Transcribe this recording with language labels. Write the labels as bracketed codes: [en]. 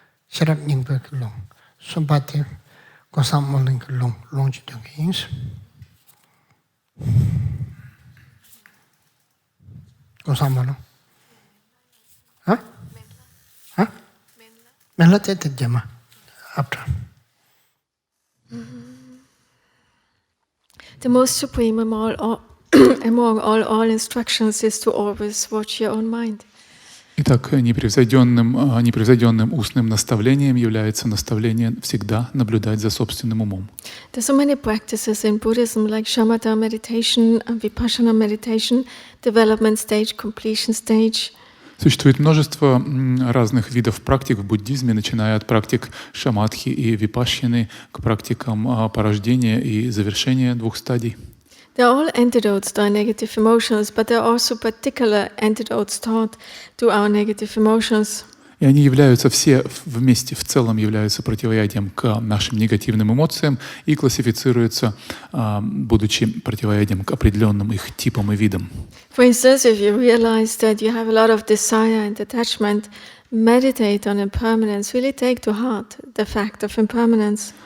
[en] sharap ningpe kilong sumpati kosam moling kilong long chitong ins kosam molong ha ha menla tete jama after The most supreme among all instructions is to always watch your own mind. [ru] Итак, непревзойденным устным наставлением является наставление всегда наблюдать за собственным умом. [en] There's so many practices in Buddhism like shamatha meditation and vipassana meditation, development stage, completion stage. [ru] Существует множество разных видов практик в буддизме, начиная от практик шаматхи и випашьяны к практикам порождения и завершения двух стадий. [en] They're all antidotes to our negative emotions, but there are also particular antidotes taught to our negative emotions. [ru] И они являются все вместе, в целом являются противоядием к нашим негативным эмоциям и классифицируются, будучи противоядием к определенным их типам и видам. [en] For instance, if you realize that you have a lot of desire and attachment, meditate on impermanence, really take to heart the fact of impermanence.